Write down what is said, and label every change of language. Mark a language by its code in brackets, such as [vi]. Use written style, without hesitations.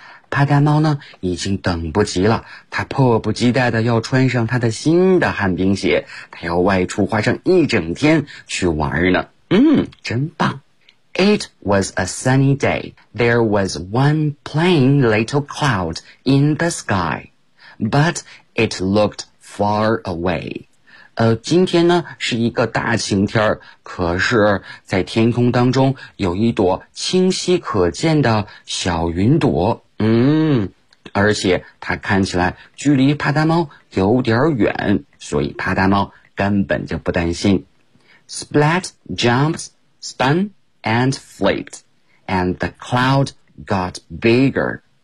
[zh] 趴大猫呢已经等不及了，他迫不及待的要穿上他的新的旱冰鞋，他要外出花上一整天去玩呢。真棒。 [en] It was a sunny day. There was one plain little cloud in the sky. But it looked far away. [zh] 今天呢是一个大晴天，可是在天空当中有一朵清晰可见的小云朵。而且它看起来距离趴大猫有点远，所以趴大猫根本就不担心。 [en] Splat jumps, spun,and flipped, and the cloud got bigger.